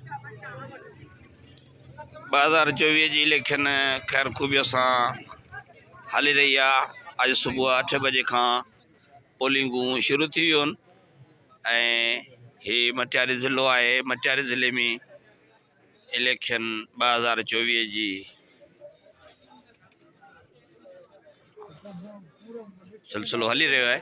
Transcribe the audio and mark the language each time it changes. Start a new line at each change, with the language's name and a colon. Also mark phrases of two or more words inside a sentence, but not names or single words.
Sindhi: 2024 जी इलेक्शन खैर खूबिया से हली रही है। अज सुबह 8 बजे का पोलिंगू शुरू थी वियूं ये मटियारी ज़िलो है। मटियारी ज़िले में इलेक्शन 2024 जी सिलसिलो हली रो है।